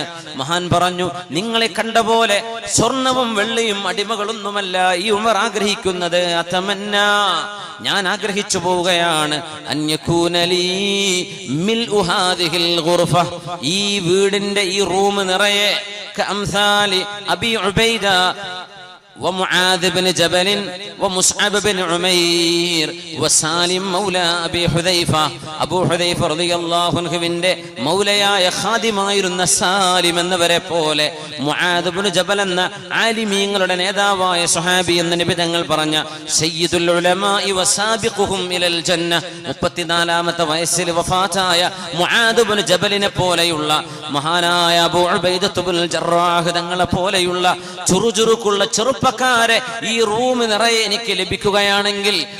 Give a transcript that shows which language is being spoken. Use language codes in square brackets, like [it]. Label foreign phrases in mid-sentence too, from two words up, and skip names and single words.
[ml] മഹാൻ പറഞ്ഞു, നിങ്ങളെ കണ്ട പോലെ സ്വർണവും വെള്ളിയും അടിമകളൊന്നുമല്ല ഈ ഉമർ ആഗ്രഹിക്കുന്നത്. [ar] അതമന്ന, [ml] ഞാൻ ആഗ്രഹിച്ചു പോവുകയാണ്, [ar] أن يكون لي ملء هذه الغرفة, [ml] ഈ വീടിന്റെ ഈ റൂം നിറയെ [ar] كأمثال أبي عبيدة ومعاذ بن جبل ومصعب بن عمير وسالم مولى أبي حذيفة, [ml] അബൂ ഹുദൈഫ [ar] رضي الله عنه [ml] മൗലയായ ഖാദിമായിരുന്ന സാലിം എന്നവരെ പോലെ, മുആദ് ഇബ്നു ജബൽ എന്ന ആലിമീങ്ങളുടെ നേതാവായ സ്വഹാബി എന്ന് നബി തങ്ങൾ പറഞ്ഞ [ar] سيد العلماء وسابقهم إلى الجنة, [ml] 34ാമത്തെ വയസ്സിൽ വഫാത്തായ മുആദ് ഇബ്നു ജബലിനെ പോലെയുള്ള മഹാനായ അബൂ ഉബൈദത്ത് ഇബ്നുൽ ജറാഹ് തങ്ങളെ പോലെയുള്ള ചുറുചുറുക്കുള്ള ചെറുപ്പക്കാരെ ഈ റൂം നിറയെ എനിക്ക് ലഭിക്കുകയാണെങ്കിൽ